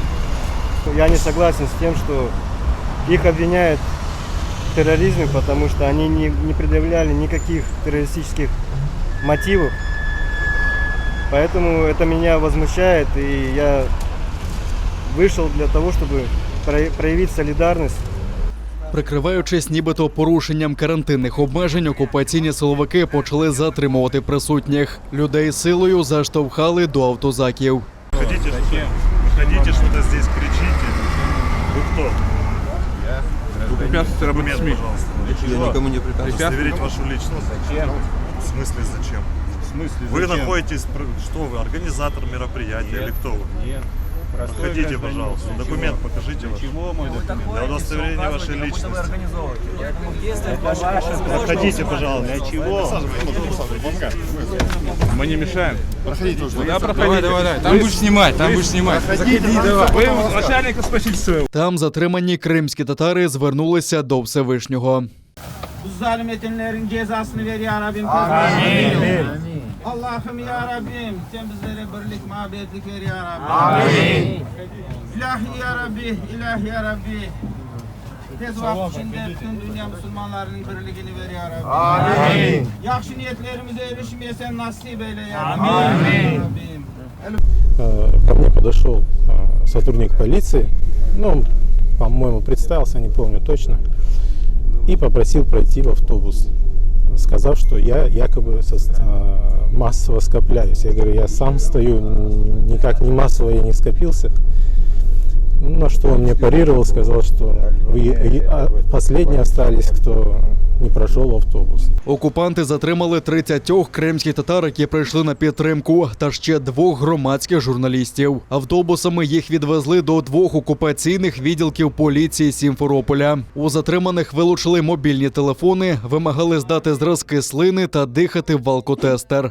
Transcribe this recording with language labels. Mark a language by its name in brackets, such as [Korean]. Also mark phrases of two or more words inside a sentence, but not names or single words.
[Russian] Я не согласен с тем, что их обвиняют в терроризме, потому что они не предъявляли никаких террористических мотивов. Поэтому это меня возмущает, и я вышел для того, чтобы проявить солидарность. [Ukrainian] Прикриваючись нібито порушенням карантинних обмежень, окупаційні силовики почали затримувати присутніх. Людей силою заштовхали до автозаків. [Russian] Выходите, что-то здесь кричите. Вы кто? Вы препятствуете работе СМИ. Я никому не препятствую. Удостоверить вашу личность. Зачем? В смысле зачем? Вы находитесь, что вы, организатор мероприятия или кто вы? Нет. Проходите, пожалуйста. Документ покажите ваш. Чего мой документ? Для удостоверения вашей личности. Проходите, Проходите, пожалуйста. Для чего? Мы не мешаем. Проходите. Да, проходите. Давай. Там будешь снимать, Заходи, давай. Вы начальника спросите своего. [Ukrainian] Там затримані кримські татари звернулися до Всевишнього. [Crimean Tatar] Zalim etenlerin cezasını ver ya Rabbim. Allah'ım ya Rabbim, sen bizlere birlik, muhabbetlik ver ya Rabbim. Amin. İlahi ya Rabbi, ilahi ya Rabbi. Tez vakit içinde bütün dünya Müslümanlarının birliğini ver ya Rabbi. Amin. Yakşı niyetlerimize erişmeye sen nasip eyle ya Rabbi. Amin. [Russian] Ко мне подошел сотрудник полиции, он, по-моему, представился, не помню точно, и попросил пройти в автобус, сказав, что я якобы массово скопляюсь. Я говорю, я сам стою, никак не массово я не скопился. На что он мне парировал, сказал, что вы последние остались, кто не пройшов автобус. [Ukrainian] Окупанти затримали 30 кримських татар, які прийшли на підтримку, та ще 2 громадських журналістів. Автобусами їх відвезли до 2 окупаційних відділків поліції Сімферополя. У затриманих вилучили мобільні телефони, вимагали здати зразки слини та дихати в алкотестер.